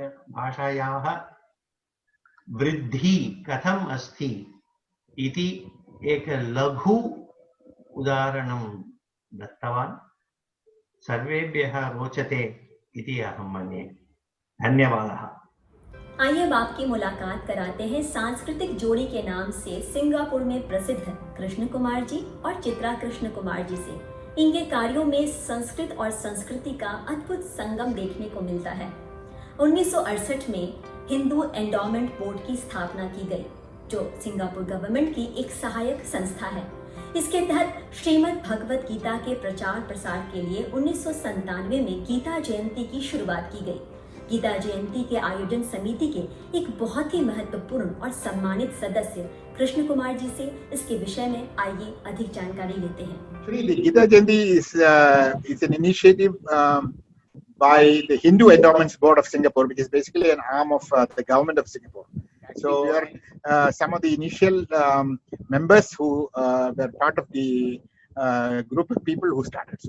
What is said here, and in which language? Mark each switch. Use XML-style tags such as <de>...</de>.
<sa>भाषायाः वृद्धि कथम अस्ति इति एक लघु उदाहरणं दत्तवान्। सर्वेभ्यः रोचते इति अहं मन्ये। धन्यवादः।</sa> <hi>आइए अब आपकी मुलाकात कराते हैं सांस्कृतिक जोड़ी के नाम से सिंगापुर में प्रसिद्ध कृष्ण कुमार जी और चित्रा कृष्ण कुमार जी से। इनके कार्यों में संस्कृत और संस्कृति का अद्भुत संगम देखने को मिलता है। 1968 में हिंदू एंडोमेंट बोर्ड की स्थापना की गई, जो सिंगापुर गवर्नमेंट की एक सहायक संस्था है। इसके तहत श्रीमद् भगवत गीता के प्रचार प्रसार के लिए 1997 में गीता जयंती की शुरुआत की गई। गीता जयंती के आयोजन समिति के एक बहुत ही महत्वपूर्ण और सम्मानित सदस्य कृष्ण कुमार जी से इसके विषय में आइए अधिक जानकारी लेते हैं।</hi> <en>Actually, the Gita Jayanti is an initiative by the Hindu Endowments Board of Singapore, which is basically an arm of the government of Singapore. So we are some of the initial members who were part of the group of people who started.</en>